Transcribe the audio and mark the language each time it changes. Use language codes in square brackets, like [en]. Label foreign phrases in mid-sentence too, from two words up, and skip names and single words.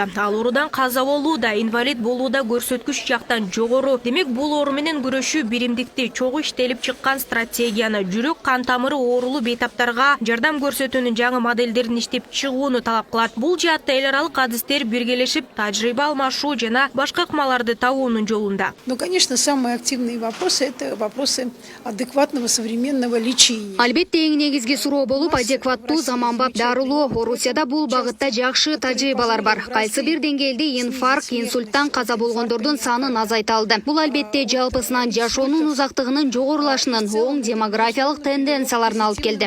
[ky] Ал оорудан каза болууда, инвалид болууда көрсөткүч жактан жогору. Демек, бул оору менен күрөшүү биримдикти чогуу иштелип чыккан стратегияны, жүрөк кан тамыры оорулуу бейтаптарга жардам көрсөтүүнүн жаңы модельдерин иштеп чыгууну талап кылат. Бул жаатта эл аралык адистер биргелешип, тажрыйба алмашуу жана башка ыкмаларды табуунун жолунда. [ru] Ну, конечно, самые активные вопросы – это вопросы адекватного современного лечения. [ky] Албетте эң негизги суроо болуп, адекваттуу заманбап дарылоо. Орусияда бул багытта жакшы тажрыйбалар бар. Кайсы бир деңгээлде инфаркт, инсульттан каза болгондордун санын азайта алды. Бул албетте жалпысынан жашоонун узактыгынын жогорулашынын оң демографиялык тенденцияларына алып келди.